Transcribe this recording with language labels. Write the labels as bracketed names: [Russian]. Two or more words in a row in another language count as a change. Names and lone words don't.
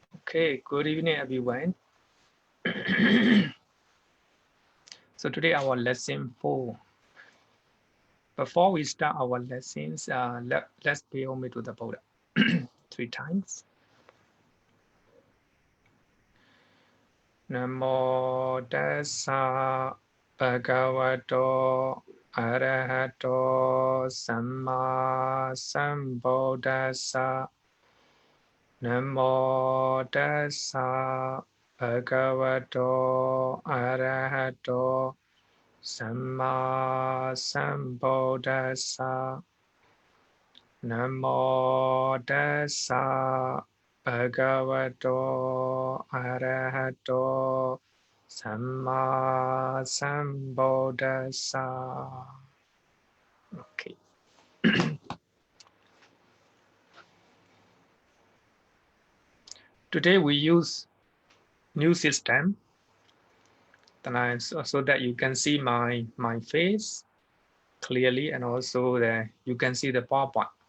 [English] Okay, good evening, everyone. So today our lesson 4. Before we start our lessons, let's pay homage to the Buddha 3 times. [Pali] Namo tassa bhagavato arahato samma sambuddhassa. Namo tassa bhagavato arahato Samma Sambuddhassa. Namo Tassa Bhagavato Arahato Samma Sambuddhassa. [English] Okay. Today we use new system so that you can see my face clearly, and also that you can see the PowerPoint.